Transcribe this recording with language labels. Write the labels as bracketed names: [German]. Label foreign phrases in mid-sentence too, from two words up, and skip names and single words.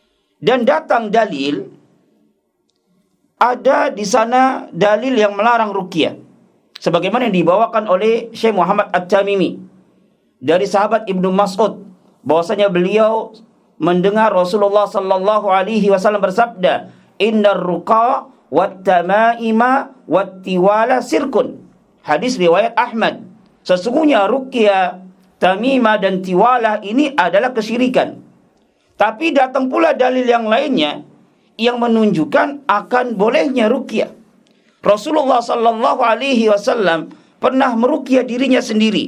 [Indonesian] Dan datang dalil ada di sana dalil yang melarang ruqyah. Sebagaimana yang dibawakan oleh Syekh Muhammad At-Tamimi dari sahabat Ibnu Mas'ud, bahwasanya beliau mendengar Rasulullah [Arabic] صلى الله عليه وسلم [Indonesian] bersabda, [Arabic] "إن الرقى والتمائم والتولة شرك." [Indonesian] Hadis riwayat Ahmad. Sesungguhnya ruqyah, tamimah dan tiwalah ini adalah kesyirikan. Tapi datang pula dalil yang lainnya yang menunjukkan akan bolehnya ruqyah. Rasulullah [Arabic] صلى الله عليه وسلم [Indonesian] pernah meruqyah dirinya sendiri.